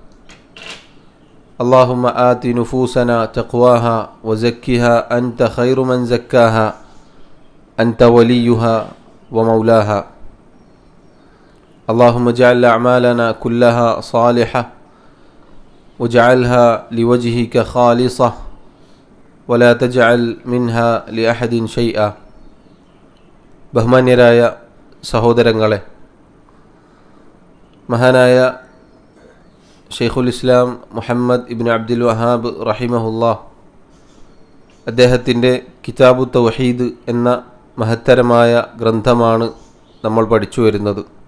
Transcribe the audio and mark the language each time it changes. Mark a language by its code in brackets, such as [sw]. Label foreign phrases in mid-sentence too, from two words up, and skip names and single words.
[ar] اللهم آت نفوسنا تقواها وزكها أنت خير من زكاها أنت وليها ومولاها. اللهم اجعل أعمالنا كلها صالحة واجعلها لوجهك خالصة ولا تجعل منها لأحد شيئا. [ml] ബഹുമാന്യരായ സഹോദരങ്ങളെ, മഹാനായ ഷെയ്ഖുൽ ഇസ്ലാം മുഹമ്മദ് ഇബ്നു അബ്ദുൽ വഹാബ് റഹിമഹുല്ലാഹ് അദ്ദേഹത്തിൻ്റെ കിതാബു തൗഹീദ് എന്ന മഹത്തരമായ ഗ്രന്ഥമാണ് നമ്മൾ പഠിച്ചു വരുന്നത്.